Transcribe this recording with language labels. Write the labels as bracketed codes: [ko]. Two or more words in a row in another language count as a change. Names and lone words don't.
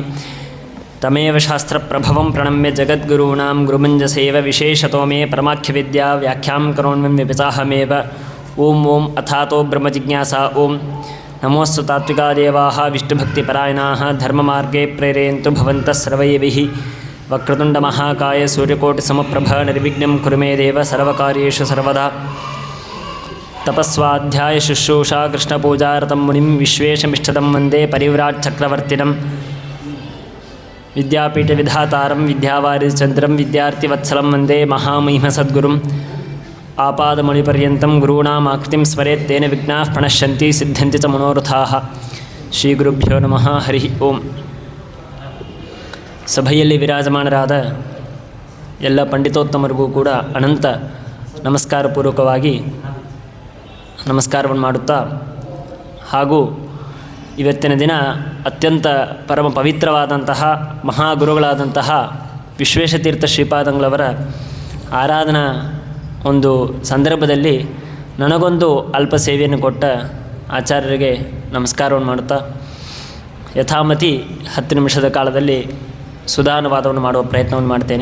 [sa] तमेव शास्त्रप्रभवं प्रणम्य जगद्गुरूणां गुरुमञ्जसैव विशेषतो मे परमाख्यविद्या व्याख्यां करोण्यं विपिताहमेव. ओं ओं अथातो ब्रह्मजिज्ञासा. ओं नमोस्तु तात्विका देवाः विष्णुभक्तिपरायणाः धर्ममार्गे प्रेरयन्तु भवन्तः सर्वैर्भिः. वक्रतुण्डमहाकाय सूर्यकोटिसमप्रभ निर्विघ्नं कुरु मे देव सर्वकार्येषु सर्वदा. तपस्वाध्याय शुश्रूषा कृष्णपूजारतं मुनिं विश्वेशमिष्टदं वन्दे परिव्राट् चक्रवर्तिनं. विद्यापीठ विधातारं विद्यावारिचन्द्रं विद्यार्थिवत्सलं वन्दे महामहिम सद्गुरुं. आपादमौलिपर्यन्तं गुरुणां आकृतिं स्मरेत् तेन विघ्नाः प्रणश्यन्ति सिद्धन्ति च मनोरथाः. श्री गुरुभ्यो नमः. हरि ओं. [kn] ಸಭೆಯಲ್ಲಿ ವಿರಾಜಮಾನರಾದ ಎಲ್ಲ ಪಂಡಿತೋತ್ತಮರಿಗೂ ಕೂಡ ಅನಂತ ನಮಸ್ಕಾರಪೂರ್ವಕವಾಗಿ ನಮಸ್ಕಾರವನ್ನು ಮಾಡುತ್ತಾ, ಹಾಗೂ ಇವತ್ತಿನ ದಿನ ಅತ್ಯಂತ ಪರಮ ಪವಿತ್ರವಾದಂತಹ ಮಹಾಗುರುಗಳಾದಂತಹ ವಿಶ್ವೇಶತೀರ್ಥ ಶ್ರೀಪಾದಂಗಳವರ ಆರಾಧನಾ ಒಂದು ಸಂದರ್ಭದಲ್ಲಿ ನನಗೊಂದು ಅಲ್ಪ ಸೇವೆಯನ್ನು ಕೊಟ್ಟ ಆಚಾರ್ಯರಿಗೆ ನಮಸ್ಕಾರವನ್ನು ಮಾಡುತ್ತಾ, ಯಥಾಮತಿ 10 ನಿಮಿಷದ ಕಾಲದಲ್ಲಿ ಸುಧಾನುವಾದವನ್ನು ಮಾಡುವ ಪ್ರಯತ್ನವನ್ನು ಮಾಡ್ತೇನೆ.